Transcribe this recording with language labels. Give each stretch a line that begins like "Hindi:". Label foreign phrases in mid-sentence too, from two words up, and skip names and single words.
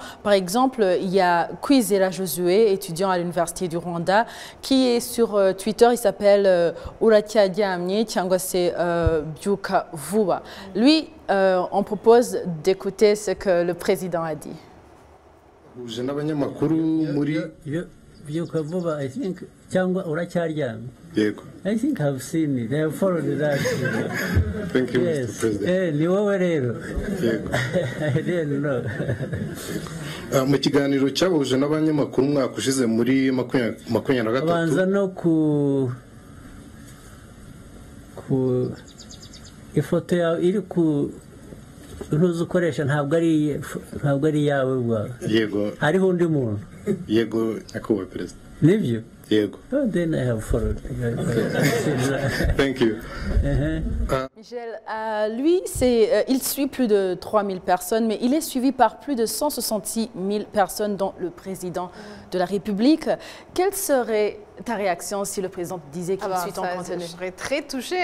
French: Par exemple, il y a Kwizera Josué, étudiant à l'Université du Rwanda, qui est sur Twitter. Il s'appelle Uratyadiamye
Kinyarwanda: cyangwa se
French: Byuka Vuba. Lui, on propose d'écouter ce que le président a dit. Byuka Vuba,
English: I think, cyangwa Uratyadiamye. I think I've seen it. I have followed that. Thank you, yes. Mr. President.
Kinyarwanda: Ni wowe rero.
English: I didn't know.
Kinyarwanda: Mu kiganiro cyabahuje n'abanyamakuru umwaka ushize muri 2023 banza no ku ifoto yawe iri ku ntuzi ukoresha ntabwo ari yawe bwawe. Yego. Hariho undi muntu. Yego, nyakubahwa Perezida. Nibyo? Yego.
English: Oh, then I have followed. Thank you.
French: Michel, lui, il suit plus de 3000 personnes, mais il est suivi par plus de 166 000 personnes, dont le président de la République. Quelle serait ta réaction si le président disait qu'il suit ton contenu? Je serais très touchée.